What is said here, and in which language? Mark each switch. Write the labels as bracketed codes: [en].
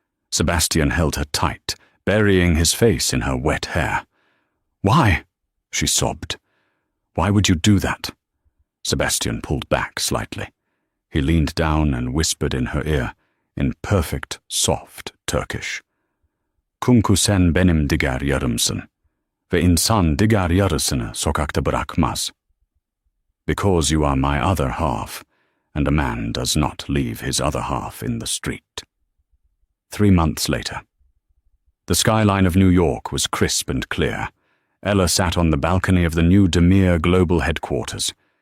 [en] Sebastian held her tight, burying his face in her wet hair. Why? She sobbed. Why would you do that? Sebastian pulled back slightly. He leaned down and whispered in her ear, in perfect, soft Turkish. [tr] Çünkü sen benim diğer yarımsın ve insan diğer yarısını sokakta bırakmaz. [en] Because you are my other half, and a man does not leave his other half in the street. 3 months later. The skyline of New York was crisp and clear. Ella sat on the balcony of the new Demir Global headquarters.